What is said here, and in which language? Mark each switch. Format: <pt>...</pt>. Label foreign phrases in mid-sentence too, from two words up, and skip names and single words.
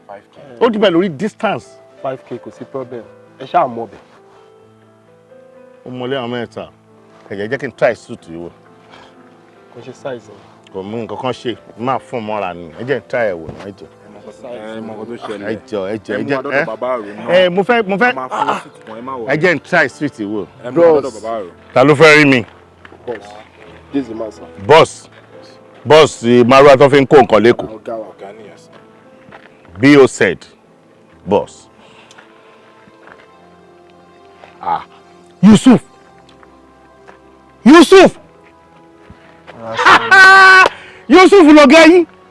<yo>Five K. Ó depend lórí distance. Five K kò sí problem. Ẹ ṣáà mọ bẹ̀. Ó mọ ilé àwọn mẹ́ta. Ẹ jẹ́, jẹ́ kí n</yo> <en>try suit</en> <yo>yìí wò. Kò ṣe size o. Kò mú nǹkan kan ṣe, má fún un mọ́ra ni. Ẹ jẹ́ n try ẹ̀ wò náà, ẹ jọ̀ọ́. Ẹ mọ nǹkan tó ṣẹlẹ̀. Ẹ jọ̀ọ́, ẹ jọ̀ọ́, Ẹ ẹ mú jọ̀ọ́, wa dọ́dọ̀ ẹ? bàbá àrò náà. Ẹ, mo fẹ́, mo fẹ́, A máa fún ah, seat kan, ẹ má wọ̀. ẹ jẹ́ n</yo> <en>try sweet</en> <yo>wò. Ẹ mú wa dọ́dọ̀ Bros. bàbá àrò. Ta ló fẹ́ rí mi?</yo> <en>Boss. This is the man, sir. Boss.</en> <yo>Boss, eh, Marwa tó fi ń kó nǹkan lÉkòó. Ọ̀gá wa, ọ̀gá nìyẹn, sir. B O Z. Boss. Ah. Yusuf. Yusuf. Yusuf lọ̀gá yín.</yo>